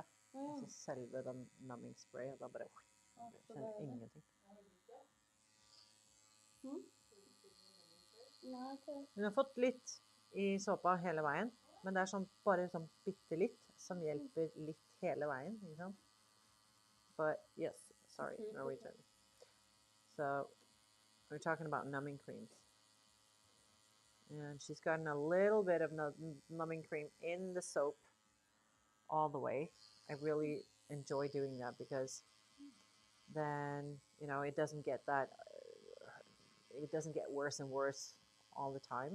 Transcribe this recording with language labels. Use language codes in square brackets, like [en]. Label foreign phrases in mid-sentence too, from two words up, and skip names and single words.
[no] Altså selve den numbing-spray, og da bare kjenner ingenting. Hun har fått litt i såpa hele veien, men det er sånn, bare sånn bitte litt som hjelper litt hele veien, ikke sant? [en] But yes, sorry, Norwegian. So we're talking about numbing creams. And she's gotten a little bit of numbing cream in the soap all the way. I really enjoy doing that because then, it doesn't get it doesn't get worse and worse all the time.